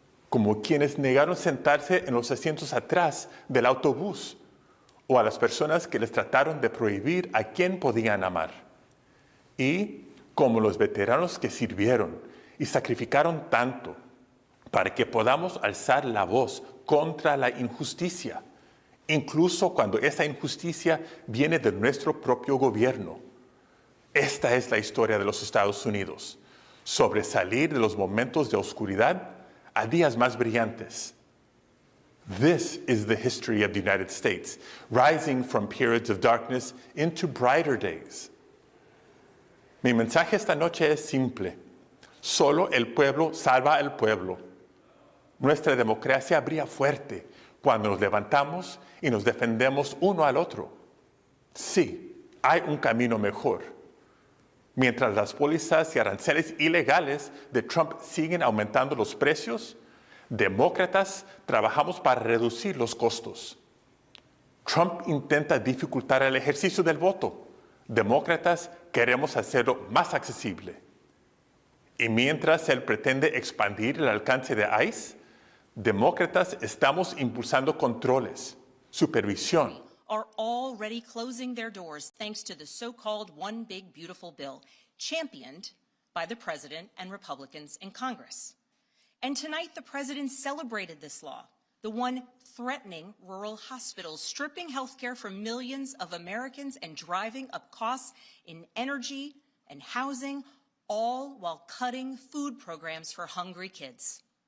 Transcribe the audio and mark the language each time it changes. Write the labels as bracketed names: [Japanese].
[Spanish] como quienes negaron sentarse en los asientos atrás del autobús, o a las personas que les trataron de prohibir a quién podían amar, y como los veteranos que sirvieron y sacrificaron tanto para que podamos alzar la voz contra la injusticia, incluso cuando esa injusticia viene de nuestro propio gobierno. Esta es la historia de los Estados Unidos, sobresalir de los momentos de oscuridad a días más brillantes. [English] This is the history of the United States, rising from periods of darkness into brighter days. [Spanish] Mi mensaje esta noche es simple. Solo el pueblo salva al pueblo. Nuestra democracia brilla fuerte cuando nos levantamos y nos defendemos uno al otro. Sí, hay un camino mejor. Mientras las pólizas y aranceles ilegales de Trump siguen aumentando los precios, demócratas trabajamos para reducir los costos. Trump intenta dificultar el ejercicio del voto. Demócratas queremos hacerlo más accesible. Y mientras él pretende expandir el alcance de ICE, demócratas estamos impulsando controles, supervisión. [English] Are already closing their doors thanks to the so-called One Big Beautiful Bill, championed by the President and Republicans in Congress. And tonight, the President celebrated this law, the one threatening rural hospitals, stripping health care from millions of Americans and driving up costs in energy and housing, all while cutting food programs for hungry kids.